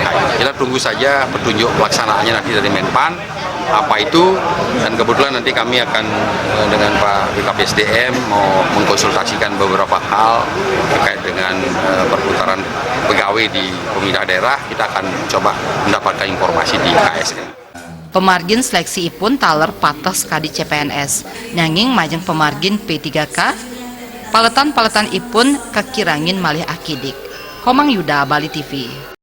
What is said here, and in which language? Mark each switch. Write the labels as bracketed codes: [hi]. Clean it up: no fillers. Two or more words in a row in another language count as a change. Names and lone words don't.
[id] Kita tunggu saja petunjuk pelaksanaannya nanti dari Menpan apa itu, dan kebetulan nanti kami akan dengan Pak BKPSDM mau mengkonsultasikan beberapa hal terkait dengan perputaran pegawai di pemerintah daerah. Kita akan coba mendapatkan informasi di KSN. [ban] Pemargin seleksi ipun taler pates kadi CPNS nanging majeng pemargin P3K paletan-paletan ipun kekirangin malih akidik. Komang Yuda, Bali TV.